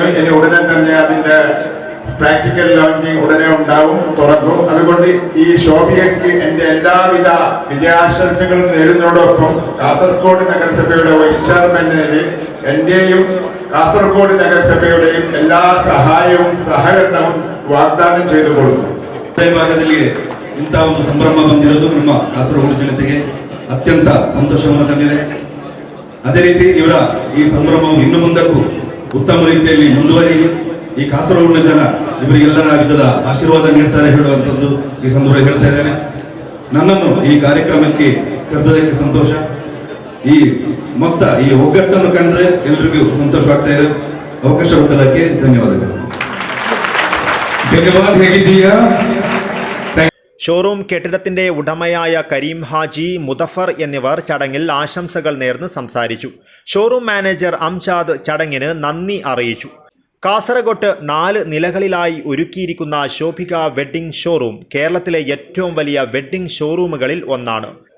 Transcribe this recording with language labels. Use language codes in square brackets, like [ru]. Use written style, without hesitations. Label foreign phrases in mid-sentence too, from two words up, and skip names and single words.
[ml] ഇനി ഉടനെ തന്നെ അതിൻ്റെ [en] practical launching [ml] ഉടനെ ഉണ്ടാവും, തുറക്കും. അതുകൊണ്ട് ഈ ശോഭികയ്ക്ക് എൻ്റെ എല്ലാവിധ വിജയാശംസകളും നേരുന്നതോടൊപ്പം കാസർഗോഡ് നഗരസഭയുടെ വൈസ് ചെയർമാൻ എന്ന നിലയിൽ എൻ്റെയും കാസർഗോഡ് ನಗರಸಭೆಯುടെയും എല്ലാ സഹായവും സഹകരണവും ವಾಗ್ದಾನ ചെയ്തു കൊടുക്കുന്നു. [kn] ಭಾಗದಲ್ಲಿ ಇಂಥ ಒಂದು ಸಂಭ್ರಮ ಬಂದಿರೋದು ನಮ್ಮ ಕಾಸರಗೋಡು ಜನತೆಗೆ ಅತ್ಯಂತ ಸಂತೋಷವನ್ನು ತಂದಿದೆ. ಅದೇ ರೀತಿ ಇವರ ಈ ಸಂಭ್ರಮವು ಇನ್ನು ಮುಂದಕ್ಕೂ ಉತ್ತಮ ರೀತಿಯಲ್ಲಿ ಮುಂದುವರಿಯಲಿ. ಈ ಕಾಸರಗೋಡಿನ ಜನ ಇವರಿಗೆಲ್ಲರ ವಿಧದ ಆಶೀರ್ವಾದ ನೀಡ್ತಾರೆ ಹೇಳುವಂಥದ್ದು ಈ ಸಂದರ್ಭದಲ್ಲಿ ಹೇಳ್ತಾ ಇದ್ದೇನೆ. ನನ್ನನ್ನು ಈ ಕಾರ್ಯಕ್ರಮಕ್ಕೆ ಕರೆದದಕ್ಕೆ ಸಂತೋಷ. ಈ ಮೊತ್ತ ಈ ಒಗ್ಗಟ್ಟನ್ನು ಕಂಡ್ರೆ ಎಲ್ಲರಿಗೂ ಸಂತೋಷವಾಗ್ತಾ ಇದೆ. ಅವಕಾಶ ಕೊಟ್ಟದಕ್ಕೆ ಧನ್ಯವಾದಗಳು. ಧನ್ಯವಾದ. ಹೇಗಿದ್ದೀಯಾ? [ml] ഷോറൂം കെട്ടിടത്തിന്റെ ഉടമയായ കരീം ഹാജി, മുദഫർ എന്നിവർ ചടങ്ങിൽ ആശംസകൾ നേർന്ന് സംസാരിച്ചു. ഷോറൂം മാനേജർ അംജാദ് ചടങ്ങിന് നന്ദി അറിയിച്ചു. കാസർഗോഡ് 4 നിലകളിലായി ഒരുക്കിയിരിക്കുന്ന ശോഭിക വെഡ്ഡിംഗ് ഷോറൂം കേരളത്തിലെ ഏറ്റവും വലിയ വെഡ്ഡിംഗ് ഷോറൂമുകളിൽ ഒന്നാണ്.